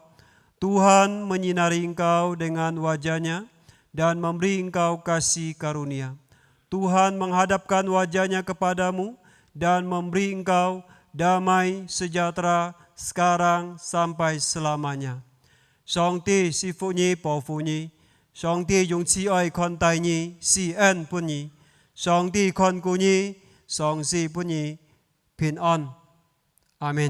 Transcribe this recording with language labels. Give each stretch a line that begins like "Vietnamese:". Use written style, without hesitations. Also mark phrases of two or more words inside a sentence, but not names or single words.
Indonesian: Tuhan menyinari engkau dengan wajah-Nya dan memberi engkau kasih karunia. Tuhan menghadapkan wajah-Nya kepadamu dan memberi engkau damai sejahtera sekarang sampai selamanya.
Cantonese: 上帝是福你保护你，上帝用慈愛看待你，施恩俾你，上帝看顧你，上帝俾你平安。阿